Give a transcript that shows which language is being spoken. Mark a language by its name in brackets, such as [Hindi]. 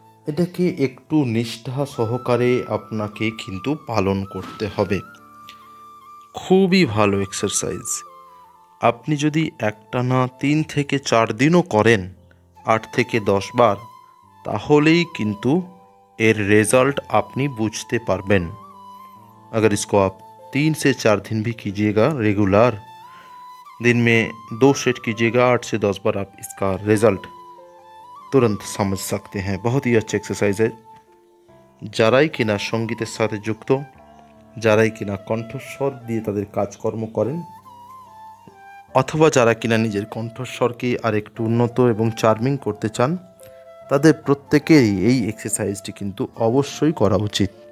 [Bangla] এটাকে একটু নিষ্ঠা সহকারে আপনাকে কিন্তু পালন করতে হবে। খুবই ভালো এক্সারসাইজ। আপনি যদি একটানা 3 থেকে 4 দিনও করেন 8 থেকে 10 বার, তাহলেই কিন্তু এর রেজাল্ट আপনি बुझते पारबेन। [Hindi] अगर इसको आप 3 से 4 दिन भी कीजिएगा रेगुलर, दिन में 2 सेट कीजिएगा 8 से 10 बार, आप इसका रिजल्ट तुरंत समझ सकते हैं। बहुत ही अच्छा एक्सरसाइज है। [Bangla] যারাই কিনা সঙ্গীতের সাথে যুক্ত, যারাই কিনা কণ্ঠস্বর দিয়ে তাদের কাজকর্ম করেন, অথবা যারা কিনা নিজের কণ্ঠস্বরকে আর একটু উন্নত এবং চার্মিং করতে চান, তাদের প্রত্যেকেরই এই এক্সারসাইজটি কিন্তু অবশ্যই করা উচিত।